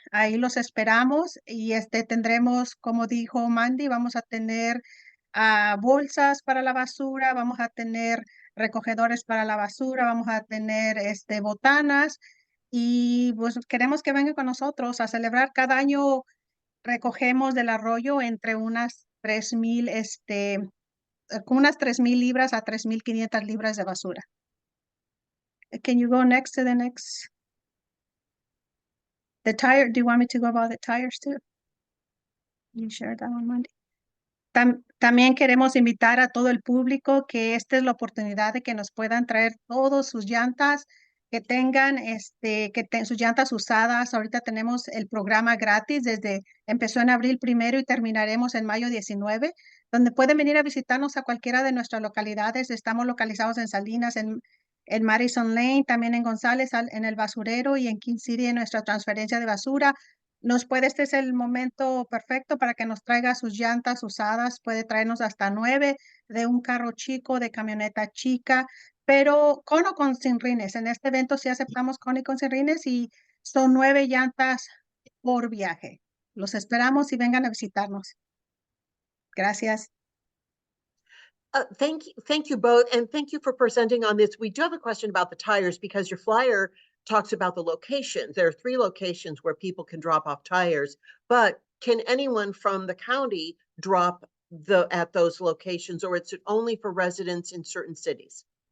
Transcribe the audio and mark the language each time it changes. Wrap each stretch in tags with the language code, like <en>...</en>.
<es>Ahí los esperamos y tendremos, como dijo Mandy, vamos a tener bolsas para la basura, vamos a tener recogedores para la basura, vamos a tener botanas y pues queremos que vengan con nosotros a celebrar. Cada año recogemos del arroyo entre unas 3,000, con unas 3,000 libras a 3,500 libras de basura.</es> <en>Can you go next to the next? The tire, do you want me to go about the tires too? You share that one, Monday.</en> <es>También queremos invitar a todo el público que esta es la oportunidad de que nos puedan traer todas sus llantas, que tengan sus llantas usadas. Ahorita tenemos el programa gratis empezó en abril 1 y terminaremos en mayo 19, donde pueden venir a visitarnos a cualquiera de nuestras localidades. Estamos localizados en Salinas, en Madison Lane, también en González, en el basurero y en King City en nuestra transferencia de basura. Este es el momento perfecto para que nos traiga sus llantas usadas. Puede traernos hasta 9 de un carro chico, de camioneta chica, pero con o con sin rines. En este evento sí aceptamos con y con sin rines y son 9 llantas por viaje. Los esperamos y vengan a visitarnos. Gracias.</es> <en>Thank you both, and thank you for presenting on this. We do have a question about the tires because your flyer talks about the locations. There are 3 locations where people can drop off tires, but can anyone from the county drop at those locations, or it's only for residents in certain cities?</en>